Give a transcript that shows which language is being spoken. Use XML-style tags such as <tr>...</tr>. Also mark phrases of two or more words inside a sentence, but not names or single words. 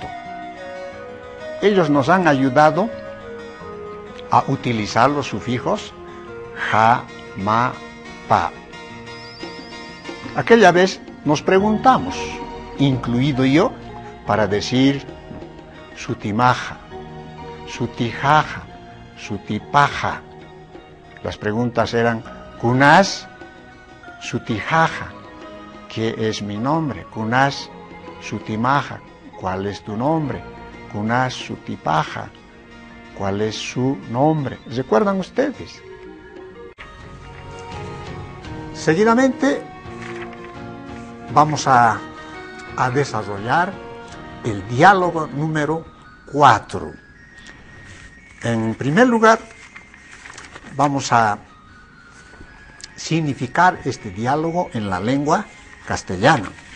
<es>Ellos nos han ayudado a utilizar los sufijos ja, ma, pa. Aquella vez nos preguntamos, incluido yo, para decir</es> <ay>sutimaja, sutijaja, sutipaja.</ay> <es>Las preguntas eran,</es> <ay>kunas, sutijaja,</ay> <es>¿qué es mi nombre?</es> <ay>Kunas, sutimaja,</ay> <es>¿cuál es tu nombre?</es> <ay>Kunas, sutipaja,</ay> <es>¿cuál es su nombre? ¿Recuerdan ustedes? Seguidamente vamos a desarrollar el diálogo número 4. En primer lugar, vamos a significar este diálogo en la lengua castellana.</es>